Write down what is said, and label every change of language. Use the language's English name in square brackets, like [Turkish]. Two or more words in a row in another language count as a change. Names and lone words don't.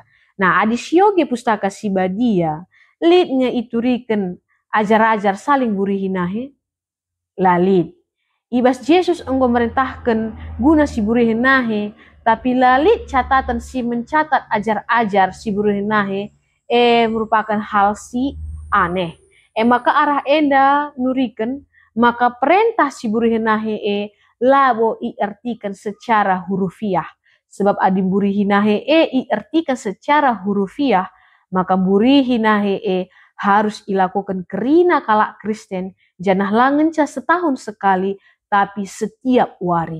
[Batak Karo] Nah, adi sioge pustaka Sibadia, lidnya iturikan ajar-ajar saling burihi nahe, lalit. Ibas Yesus enggo merintahkan guna si burihi nahe, tapi lalit catatan si mencatat ajar-ajar si burihi nahe, [Indonesian] merupakan hal si aneh. [Batak Karo] Maka arah enda nurikan, maka perintah si burihi nahe labo [Indonesian] iartikan secara hurufiah. [Batak Karo] Sebab adi burihi nahe [Indonesian] iartikan secara hurufiah, [Batak Karo] maka burihi nahe [Indonesian] harus dilakukan [Batak Karo] kerina kalak Kristen, janah langenca [Indonesian] setahun sekali, tapi setiap [Batak Karo] wari.